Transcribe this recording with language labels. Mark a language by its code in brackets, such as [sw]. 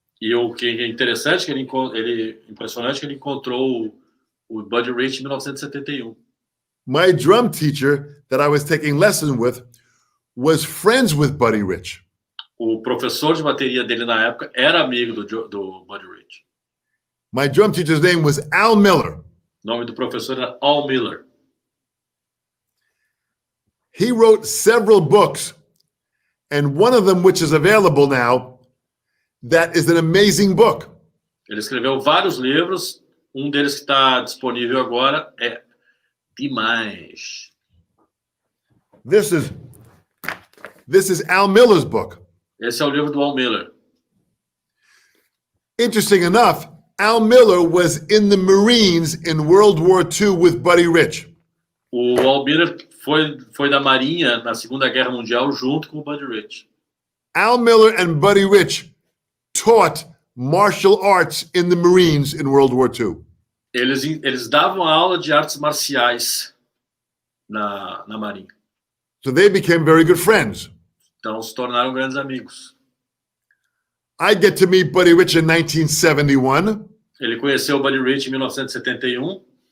[pt] E o que é interessante, impressionante que ele encontrou o Buddy Rich em 1971. [en] My drum teacher that I was taking lessons with was friends with Buddy Rich. [pt] O professor de bateria dele na época era amigo do Buddy Rich. [en] My drum teacher's name was Al Miller. [pt] O nome do professor era Al Miller. [en] He wrote several books, and one of them, which is available now, that is an amazing book. [pt] Ele escreveu vários livros. Um deles que está disponível agora é demais. [en] This is Al Miller's book. [pt] Esse é o livro do Al Miller. [en] Interesting enough, Al Miller was in the Marines in World War II with Buddy Rich. [pt] O Al Miller foi da Marinha na Segunda Guerra Mundial junto com o Buddy Rich. [en] Al Miller and Buddy Rich taught martial arts in the Marines in World War II. [pt] Eles davam aula de artes marciais na Marinha. [en] So they became very good friends. [pt] Então se tornaram grandes amigos. [en] I get to meet Buddy Rich in 1971. [pt] Ele conheceu o Buddy Rich em 1971.